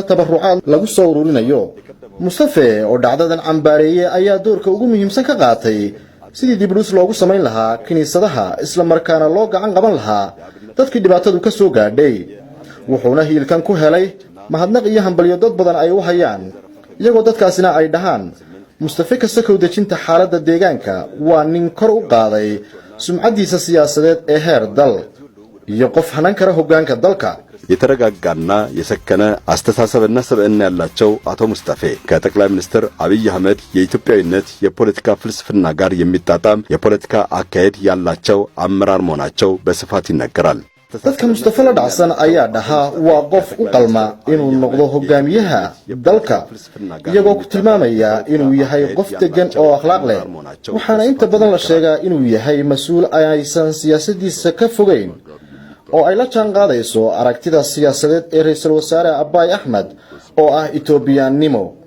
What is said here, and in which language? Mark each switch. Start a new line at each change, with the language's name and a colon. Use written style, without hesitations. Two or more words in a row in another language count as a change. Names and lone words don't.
Somali: tabarucaad lagu soo ururinayo Mustafa oo dhacdadan cambaareeyay ayaa doorka ugu muhiimsan ka qaatay sidii dib u dhis loogu samayn lahaa kiniisadaha isla markaana loo gacan qaban lahaa dadkii dhibaatadu ka soo gaadhay wuxuuna hiilkan ku helay mahadnaq iyo hambalyo dad badan ay u hayaan iyagoo dadkaasina ay dhahaan Mustafa ka sakow dejinta xaaladda deegaanka waa nin kor u qaaday sumcadiisa siyaasadeed ee heer dal iyo qof hanan kara hoggaanka dalka
Amharic: የተረጋጋና የሰከነ አስተሳሰብና ስብዕና ያላቸው አቶ ሙስጠፌ ከጠቅላይ ሚኒስትር አብይ አህመድ የኢትዮጵያዊነት የፖለቲካ ፍልስፍና ጋር የሚጣጣም የፖለቲካ አካሄድ ያላቸው አመራር መሆናቸው በስፋት ይነገራል።
Somali: dadka Mustafa la dhacsan ayaa dhaha waa qof u qalma inuu noqdo hogaamiyaha dalka iyagoo ku tilmaamaya inuu yahay qof degan oo akhlaaq leh waxaana inta badan la sheegaa inuu yahay mas'uul aysan siyaasadiisa ka fogeyn oo ay la jaan qaadayso aragtida siyaasadeed ee ra'iisul wasaare Abiy Ahmed oo ah Ethiopianimo